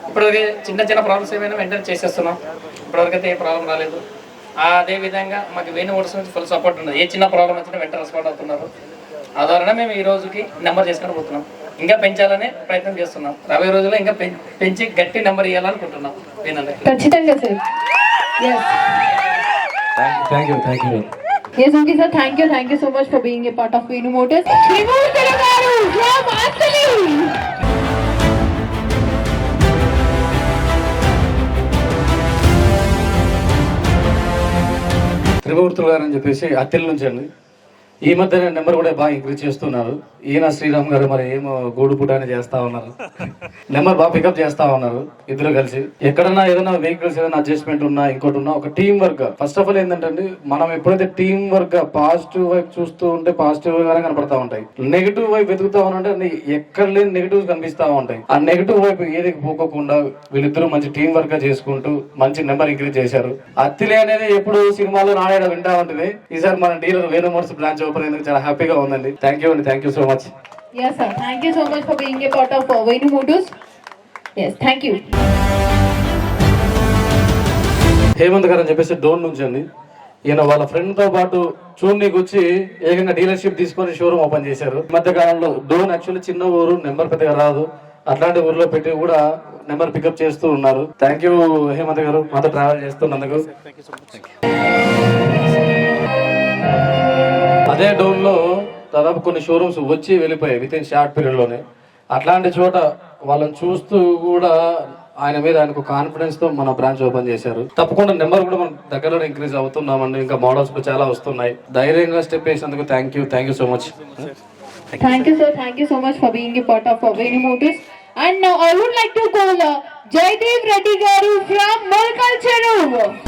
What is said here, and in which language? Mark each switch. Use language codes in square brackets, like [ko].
[te] ఇప్పటివరకు చిన్న ప్రాబ్లమ్స్ ఏమైనా వెంటనే చేసేస్తున్నాం. ఇప్పటివరకు అయితే ఏ ప్రాబ్లం రాలేదు. అదే విధంగా మాకు వేణు మోటార్స్ నుంచి ఫుల్ సపోర్ట్ ఉన్నది. ఏ చిన్న ప్రాబ్లం వచ్చినా వెంటనే రెస్పాండ్ అవుతున్నారు. ఆ ద్వారా మేము ఈ రోజుకి నెంబర్ చేసుకొని పోతున్నాం. ఇంకా పెంచాలనే ప్రయత్నం చేస్తున్నాం. రాబోయే రోజుల్లో ఇంకా పెంచి గట్టి నెంబర్ ఇవ్వాలనుకుంటున్నాం. ఖచ్చితంగా sir. [en] Thank you. Yes, okay sir, thank you so much for being a part of Venu Motors. Trimur Telagaru from Asali. [te] త్రిమూర్తులు గారు అని చెప్పేసి అత్తిల నుంచి అండి. ఈ మధ్య నెంబర్ కూడా బాగా ఇంక్రీజ్ చేస్తున్నారు. ఈయన శ్రీరామ్ గారు మరి ఏమో గూడు పుటాని చేస్తా ఉన్నారు. నెంబర్ బాగా పికప్ చేస్తా ఉన్నారు ఇద్దరు కలిసి. ఎక్కడన్నా ఏదైనా వెహికల్స్ ఏదైనా అడ్జస్ట్మెంట్ ఉన్నా ఇంకోటి ఉన్నా ఒక team work. First of all ఏంటంటే మనం ఎప్పుడైతే టీం వర్క్ పాజిటివ్ వైపు చూస్తూ ఉంటే పాజిటివ్ గానే కనపడతా ఉంటాయి. నెగిటివ్ వైపు వెతుకుతా ఉంటే ఎక్కడ లేని నెగిటివ్ కనిపిస్తా ఉంటాయి. ఆ నెగిటివ్ వైపు ఏదికి పోకోకుండా వీళ్ళిద్దరూ మంచి టీం వర్క్ గా చేసుకుంటూ మంచి నెంబర్ ఇంక్రీజ్ చేశారు. అత్తిలే అనేది ఎప్పుడు సినిమాలో నాడేడ వింటా ఉంటుంది. ఈసారి మన dealer Venu Motors branch open అయ్యేందుకు చాలా హ్యాపీగా ఉందండి. [en] Thank you so much. Yes sir, thank you so much for being a part of Venu Motors. Yes, thank you. [te] Hemant గారు అని చెప్పేసి డోన్ నుంచి అండి. ఈయన వాళ్ళ ఫ్రెండ్ తో పాటు చూడనీకి వచ్చి ఏకంగా డీలర్షిప్ తీసుకొని షోరూమ్ ఓపెన్ చేశారు. మధ్య కాలంలో డోన్ యాక్చువల్లీ చిన్న ఊరు, నెంబర్ పెద్దగా రాదు. అట్లాంటి ఊర్లో పెట్టి కూడా నెంబర్ పికప్ చేస్తూ ఉన్నారు. థ్యాంక్ యూ హేమంత్ గారు మాతో ట్రావెల్ చేస్తున్నందుకు. అదే డోన్ లో దాదాపు కొన్ని షోరూమ్స్ వచ్చి వెళ్ళిపోయాయి విత్ ఇన్ షార్ట్ పీరియడ్ లోనే. అట్లాంటి చోట వాళ్ళని చూస్తూ కూడా ఆయన మీద ఆయనకు కాన్ఫిడెన్స్ తో మన బ్రాంచ్ ఓపెన్ చేశారు. తప్పకుండా నెంబర్ కూడా మనం దగ్గరలో ఇంక్రీజ్ అవుతున్నామండి. ఇంకా మోడల్స్ కూడా చాలా వస్తున్నాయి. ధైర్యంగా step వేసినందుకు thank you so much. [en] Thank you sir, thank you so much for being a part of Venu Motors. And now I would like to call Jaydev Reddy garu from Molkal Cheruvu.